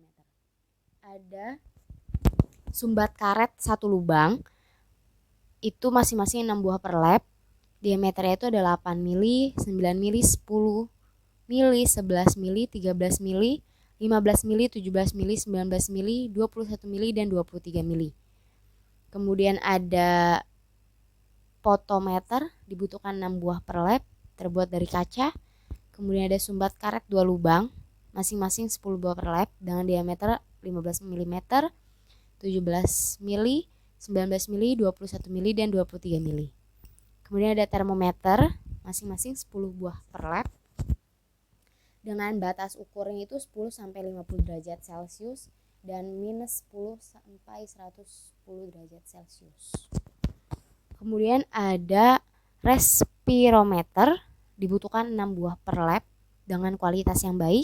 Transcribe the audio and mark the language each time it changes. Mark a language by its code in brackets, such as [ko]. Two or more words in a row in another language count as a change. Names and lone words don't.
[id] Ada sumbat karet 1 lubang, itu masing-masing 6 buah per lap, diameternya itu ada 8 mili, 9 mili, 10 mili, 11 mili, 13 mili, 15 mili, 17 mili, 19 mili, 21 mili, dan 23 mili. Kemudian ada potometer, dibutuhkan 6 buah per lap, terbuat dari kaca. Kemudian ada sumbat karet 2 lubang, masing-masing 10 buah per lap dengan diameter 15 mm, 17 mili, 19 mili, 21 mili, dan 23 mili. Kemudian ada termometer, masing-masing 10 buah per lap dengan batas ukurnya itu 10 sampai 50 derajat Celcius dan minus 10 sampai 110 derajat Celcius. Kemudian ada respirometer, dibutuhkan 6 buah per lap dengan kualitas yang baik.